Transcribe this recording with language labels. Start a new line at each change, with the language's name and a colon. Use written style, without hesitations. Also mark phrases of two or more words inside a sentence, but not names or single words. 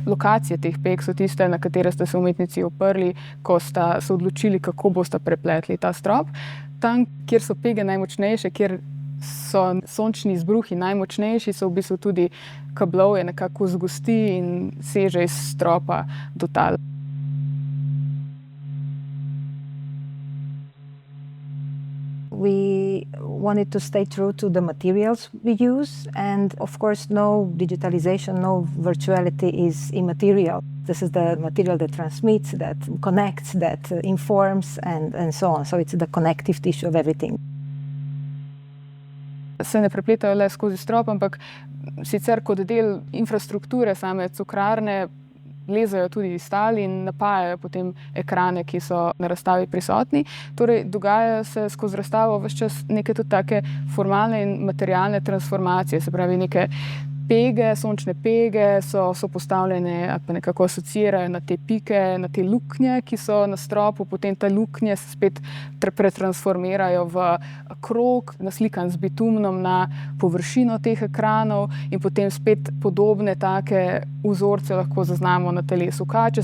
Slovenian: Lokacije teh peg so tiste, na katere sta se umetnici oprli, ko sta se odločili, kako bosta prepletli ta strop. Tam, kjer so pege najmočnejše, kjer so sončni izbruhi najmočnejši, so v bistvu tudi kablovje nekako zgosti in seže iz stropa do tal.
English: We wanted to stay true to the materials we use, and of course no digitalization, no virtuality is immaterial. This is the material that transmits, that connects, that informs and so on. So it's the connective tissue of everything.
Slovenian: Se ne prepletajo le skozi strop, ampak sicer kot del infrastrukture same cukrarne lezajo tudi iz tal in napajajo potem ekrane, ki so na razstavi prisotni. Torej, dogajajo se skozi razstavo ves čas neke tudi take formalne in materialne transformacije, se pravi neke pege, sončne pege so postavljene ali pa nekako asociirajo na te pike, na te luknje, ki so na stropu, potem te luknje se spet pretransformirajo v krog, naslikan z bitumnom na površino teh ekranov in potem spet podobne take vzorce lahko zaznamo na telesu kače.